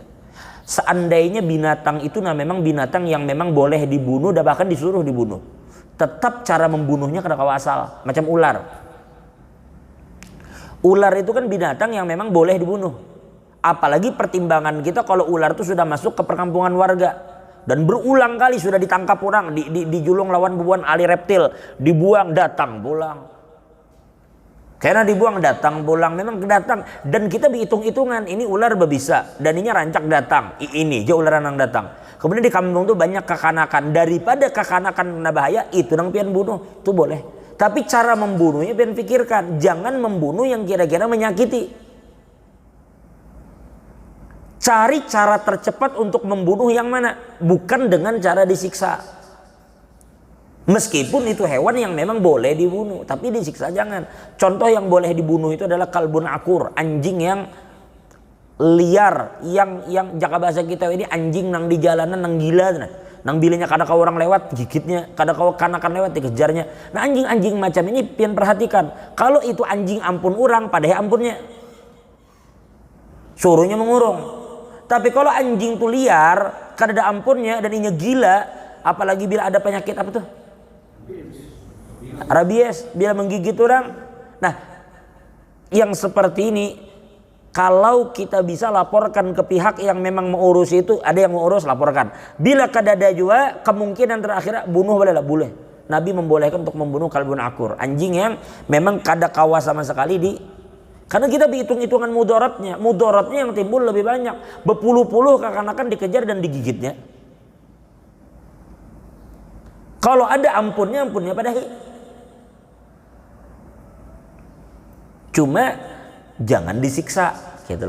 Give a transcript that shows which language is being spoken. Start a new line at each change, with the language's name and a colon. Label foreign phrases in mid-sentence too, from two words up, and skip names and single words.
Indonesian: Seandainya binatang itu memang binatang yang memang boleh dibunuh dan bahkan disuruh dibunuh, tetap cara membunuhnya
Banjar: kada kawa
Indonesian: asal. Macam ular. Ular itu kan binatang yang memang boleh dibunuh. Apalagi pertimbangan kita kalau ular itu sudah masuk ke perkampungan warga dan berulang kali sudah ditangkap orang, dijulung lawan bubuan ahli reptil, dibuang datang pulang. Karena dibuang datang pulang, memang datang, dan kita berhitung-hitungan ini ular berbisa dan ini rancak datang, ini jauh ular yang datang. Kemudian di kampung tuh banyak kekanakan, daripada kekanakan kena bahaya itu
Banjar: nang pian bunuh
Indonesian: itu boleh. Tapi cara membunuhnya pian pikirkan, jangan membunuh yang kira-kira menyakiti. Cari cara tercepat untuk membunuh yang mana? Bukan dengan cara disiksa. Meskipun itu hewan yang memang boleh dibunuh, tapi disiksa jangan. Contoh yang boleh dibunuh itu adalah
Arabic: كلب عقور,
Indonesian: anjing yang liar, yang jaka bahasa kita ini anjing nang di jalanan nang gila,
Banjar: nang bilanya kada kau orang lewat gigitnya, kada kau kanakan lewat dikejarnya.
Indonesian: Nah anjing-anjing macam ini pian perhatikan, kalau itu anjing ampun orang, padahal ampunnya suruhnya mengurung. Tapi kalau anjing tuh liar, kada ada ampunnya dan inya gila, apalagi bila ada penyakit apa tuh? Rabies, bila menggigit orang. Nah, yang seperti ini kalau kita bisa laporkan ke pihak yang memang mengurus itu, ada yang mengurus laporkan. Bila kada ada juga, kemungkinan terakhir bunuh boleh. Nabi membolehkan untuk membunuh
Arabic: كلب عقور,
Indonesian: anjing yang memang
Banjar: kada kawa
Indonesian: sama sekali di. Karena kita hitung-hitungan mudaratnya yang timbul lebih banyak, berpuluh-puluh kekanakan dikejar dan digigitnya. Kalau ada ampunnya padahal. Cuma jangan disiksa, gitulah.